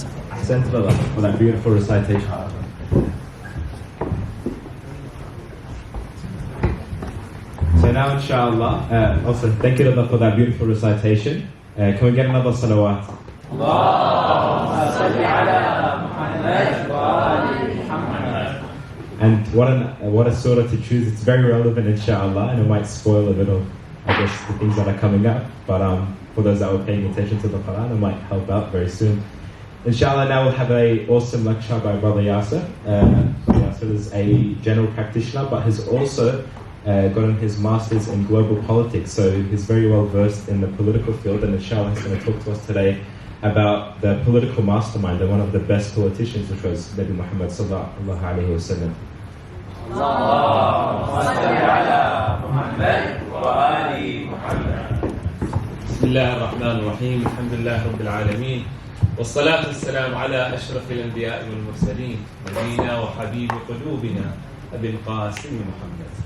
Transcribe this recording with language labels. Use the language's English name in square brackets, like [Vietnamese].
[English] Ahsan for that beautiful recitation. So now, inshallah, also thank you for that beautiful recitation. Can we get another salawat? [Arabic] اللهم صل على محمد وآل محمد. [English] And what a surah to choose. It's very relevant, inshallah, and it might spoil a bit of, I guess, the things that are coming up. But for those that were paying attention to the Quran, it might help out very soon. Inshallah, now we'll have an awesome lecture by Brother Yasser. Yasser is a general practitioner, but has also gotten his master's in global politics, so he's very well versed in the political field, and inshallah he's going to talk to us today about the political mastermind and one of the best politicians, which was Nabi Muhammad sallallahu alayhi wa sallam. [Arabic] بسم الله الرحمن الرحيم الحمد لله رب العالمين والصلاة والسلام على أشرف الأنبياء والمرسلين نبينا وحبيب قلوبنا أبي القاسم محمد.